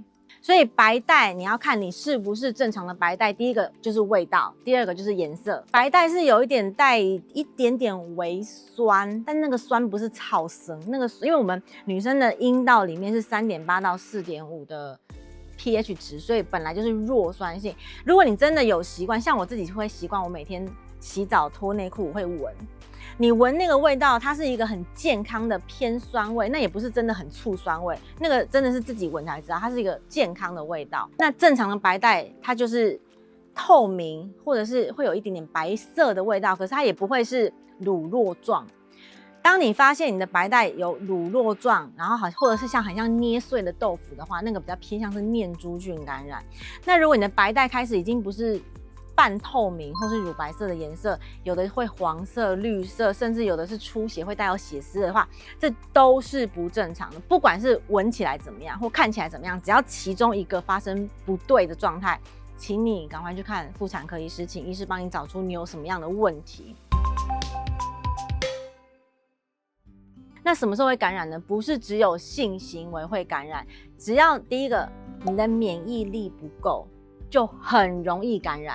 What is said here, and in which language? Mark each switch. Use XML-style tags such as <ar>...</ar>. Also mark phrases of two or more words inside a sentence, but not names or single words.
<zh>所以白帶你要看你是不是正常的白帶，第一個就是味道，第二個就是顏色。白帶是有一點带一点點微酸，但那個酸不是超生，那个因为我們女生的陰道裡面是3.8到4.5的 pH 值，所以本來就是弱酸性。如果你真的有習慣，像我自己會習慣，我每天洗澡脫內褲我會聞，你聞那個味道，它是一個很健康的偏酸味，那也不是真的很醋酸味，那個真的是自己聞才知道，它是一個健康的味道。那正常的白帶它就是透明，或者是會有一點點白色的味道，可是它也不會是乳酪狀。當你發現你的白帶有乳酪狀，然後或者是很像捏碎的豆腐的話，那個比較偏向是念珠菌感染。那如果你的白帶開始已經不是半透明或是乳白色的顏色，有的會黃色、綠色，甚至有的是出血會帶有血絲的話，這都是不正常的。不管是聞起來怎麼樣或看起來怎麼樣，只要其中一個發生不對的狀態，請你趕快去看婦產科醫師，請醫師幫你找出你有什麼樣的問題。那什麼時候會感染呢？不是只有性行為會感染，只要第一個你的免疫力不夠，就很容易感染。</zh>